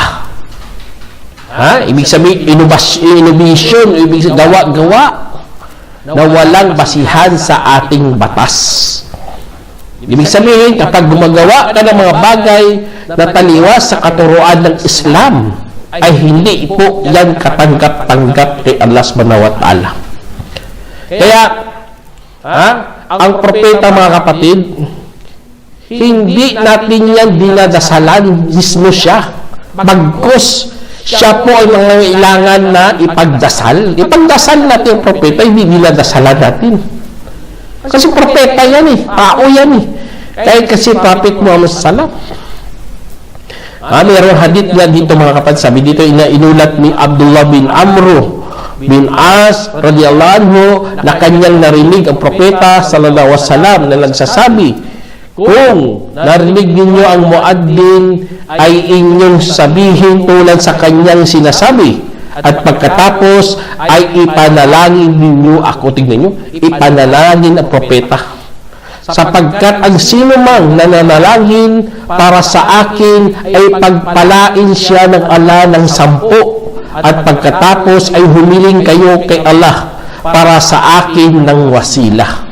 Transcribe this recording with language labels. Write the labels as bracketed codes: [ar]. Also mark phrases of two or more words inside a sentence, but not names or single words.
[tl] Ibig sabihin, innovation, ibig sabihin, gawa-gawa na walang basihan sa ating batas. Ibig sabihin, kapag gumagawa ka ng mga bagay na taliwas sa katuruan ng Islam, ay hindi po yan katanggap-tanggap kay Allah [ar] سبحانه وتعالى. [tl] Kaya, ang propeta, mga kapatid, hindi natin yan dinadasalan mismo siya. Bagkus, siya po ay mga ilangan na ipagdasal. Ipagdasal natin yung propeta, hindi dinadasalan natin. Kasi propeta yan eh, tao yan eh. Kahit kasi Prophet Muhammad sallam. Mayroong hadith na dito, mga kapatid, sabi dito, inulat ni Abdullah bin Amr bin As [ar] رضي الله عنه [tl] na kanyang narinig ang propeta [ar] صلى الله عليه وسلم [tl] na nagsasabi, kung narinig ninyo ang muaddin ay inyong sabihin tulad sa kanyang sinasabi, at pagkatapos ay ipanalangin ninyo ako. Tignan nyo, ipanalangin ang propeta, sapagkat ang sino mang nananalangin para sa akin ay pagpalain siya ng Allah ng 10 at pagkatapos ay humiling kayo kay Allah para sa akin ng wasila.